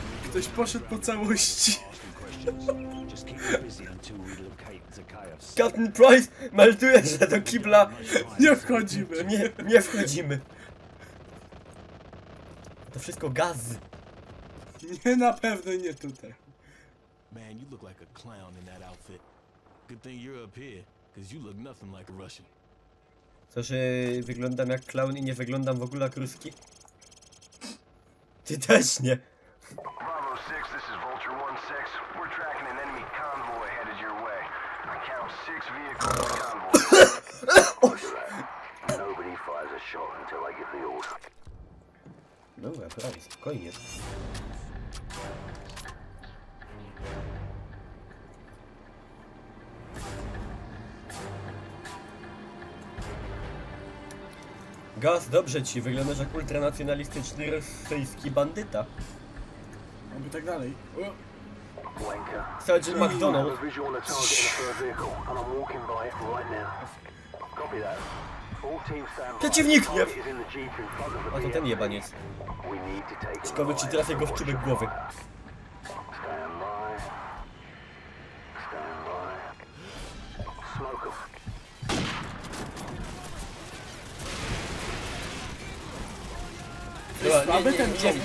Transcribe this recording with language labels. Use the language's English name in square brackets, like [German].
[Polish] Ktoś poszedł po całości. [English] Just keep it busy until we locate Zakhaev's. [Polish] Captain Price melduje, że do kibla Nie wchodzimy. nie wchodzimy. To wszystko gaz. Nie, na pewno nie tutaj. [English] Man, you look like a clown in that outfit. Good thing you're up here, cause you look nothing like a Russian. [Polish] Co, że wyglądam jak clown i nie wyglądam w ogóle jak ruski? Ty też nie. [English] Bravo 6, this is Vulture 1-6. We're tracking an enemy convoy headed your way. I count 6 vehicles in convoy. Nobody fires a shot until I give the order. [Polish] Dobra, prawie, spokojnie. Gaz, dobrze ci, wyglądasz jak ultranacjonalistyczny rosyjski bandyta. Oby tak dalej. O, [English] Sergeant McDonald. Visual on the target in the third vehicle, and I'm walking by it right now. Copy that. All teams stand by. [Polish] Przeciwnik, nie! [English] Target is in the jeep in front of the [Polish] A to ten jebaniec. [English] We need to take him [Polish] Ciekawe, czy [English] alive. [Polish] trafię go w czubek głowy. [English] Stand by. Stand by. Smoke 'em. [Polish] Dobra, słaby ten czołg.